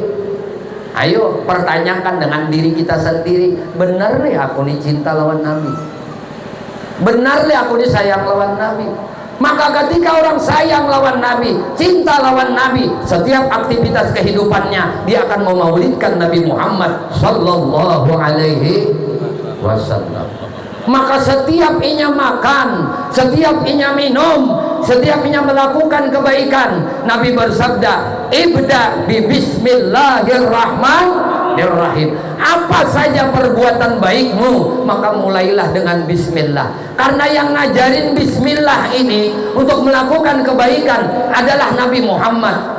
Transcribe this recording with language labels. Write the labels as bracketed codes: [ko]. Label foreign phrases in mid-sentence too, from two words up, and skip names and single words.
[id] Ayo pertanyakan dengan diri kita sendiri, benar nih aku nih cinta lawan Nabi, benar nih aku nih sayang lawan Nabi. Maka ketika orang sayang lawan Nabi, cinta lawan Nabi, setiap aktivitas kehidupannya dia akan memaulidkan Nabi Muhammad [ar] صلى الله عليه وسلم. [id] Maka setiap inya makan, setiap inya minum, setiap inya melakukan kebaikan, Nabi bersabda, [ar] ابدأ ببسم الله الرحمن الرحيم. [id] Apa saja perbuatan baikmu, maka mulailah dengan bismillah. Karena yang ngajarin bismillah ini untuk melakukan kebaikan adalah Nabi Muhammad.